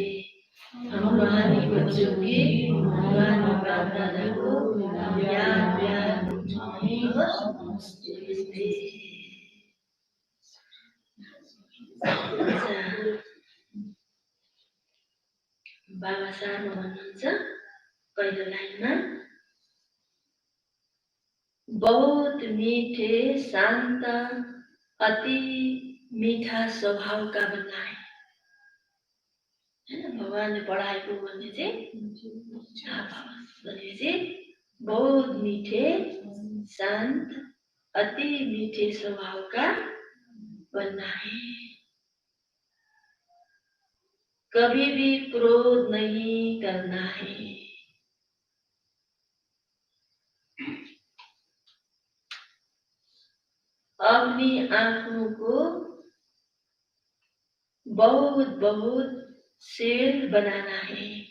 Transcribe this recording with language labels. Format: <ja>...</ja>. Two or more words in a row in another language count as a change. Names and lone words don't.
<hi>हम रूहानी बच्चों के रूहानी बाप दादा को याद प्यार</hi> <en>good morning</en> <hi>और नमस्ते।</hi> <ne>बाबा साहब भन्नुहुन्छ पहिलो लाइनमा,</ne> <hi>बहुत मीठे शांत अति मीठा स्वभाव का बनना है।</hi> <ne>भगवानले पढाएको भने चाहिँ</ne> <hi>बहुत मीठे शांत अति मीठे स्वभाव का बनना है। कभी भी क्रोध नहीं करना है। अपनी आंखों को बहुत बहुत शील बनाना है।</hi>